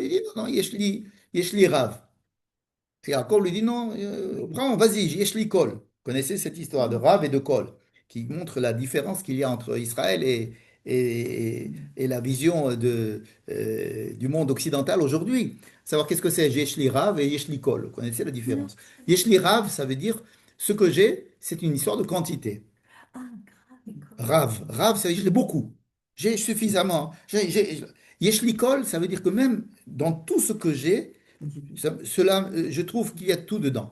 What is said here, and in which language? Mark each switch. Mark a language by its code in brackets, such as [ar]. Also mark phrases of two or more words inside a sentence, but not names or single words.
[fr] Il dit non, non, [he] יש לי רב. [fr] Et Yaakov lui dit non, prends, vas-y, [he] יש לי כל. [fr] Vous connaissez cette histoire de Rav et de Kol, qui montre la différence qu'il y a entre Israël et la vision du monde occidental aujourd'hui. Savoir qu'est-ce que c'est [he] יש לי רב [fr] et [he] יש לי כל. [fr] Vous connaissez la Non. différence? [he] יש לי רב, [fr] ça veut dire ce que j'ai, c'est une histoire de quantité. Ah, grave, d'accord. Rav, ça veut dire j'ai beaucoup. J'ai suffisamment. Yeshlikol, ça veut dire que même dans tout ce que j'ai, cela, je trouve qu'il y a tout dedans.